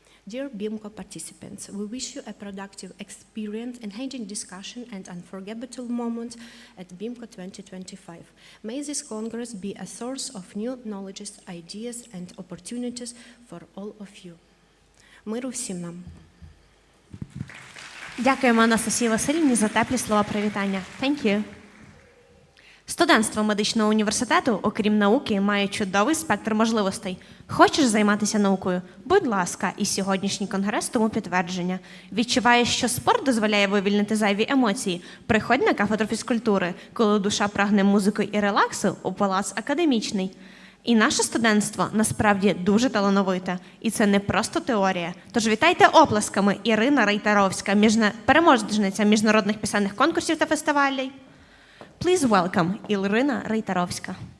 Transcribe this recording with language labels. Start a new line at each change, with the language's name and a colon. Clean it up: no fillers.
English: Dear BIMCO participants, we wish you a productive experience, enhancing discussion and unforgettable moments at BIMCO 2025. May this Congress be a source of new knowledges, ideas and opportunities for all of you.
Ukrainian: Миру всім нам. Дякуємо Анастасії Васильівні за теплі слова привітання.
English: Thank you.
Ukrainian: Студентство медичного університету, окрім науки, має чудовий спектр можливостей. Хочеш займатися наукою? Будь ласка, і сьогоднішній конгрес тому підтвердження. Відчуваєш, що спорт дозволяє вивільнити зайві емоції? Приходь на кафедру фізкультури, коли душа прагне музики і релаксу, у палац академічний. І наше студентство насправді дуже талановите. І це не просто теорія. Тож вітайте оплесками Ірина Рейтеровська, переможниця міжнародних пісенних конкурсів та фестивалів.
English: Please welcome Ірина Рейтеровська.